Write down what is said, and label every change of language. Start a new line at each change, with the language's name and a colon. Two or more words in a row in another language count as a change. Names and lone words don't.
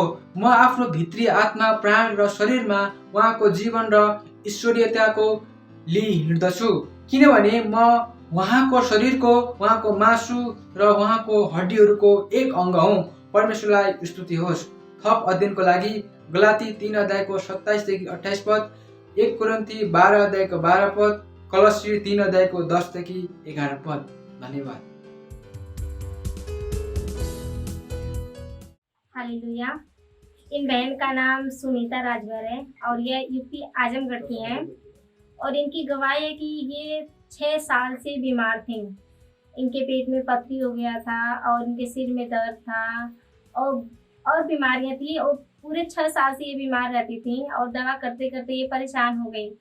Nepali: म आफ्नो भित्री आत्मा, प्राण र शरीरमा उहाँको जीवन र ईश्वरीयताको लिई हिँड्दछु, किनभने म उहाँको शरीरको, उहाँको मासु र उहाँको हड्डीहरूको एक अङ्ग हुँ। परमेश्वरलाई स्तुति होस्। थप अध्ययनको लागि गलाती 3 अध्यायको 27 देखि 28 पद, 1 कोरिन्थी 12 अध्यायको 12 पद, कलसी 3 अध्यायको 10 देखि 11 पद। धन्यवाद। हालेलुया।
Hindi: इन बहन का नाम सुनीता राजभर है और ये यूपी आजमगढ़ की हैं और इनकी गवाही है कि ये 6 साल से बीमार थी। इनके पेट में पथरी हो गया था और इनके सिर में दर्द था और बीमारियां थी और पूरे 6 साल से ये बीमार रहती थी और दवा करते करते ये परेशान हो गई।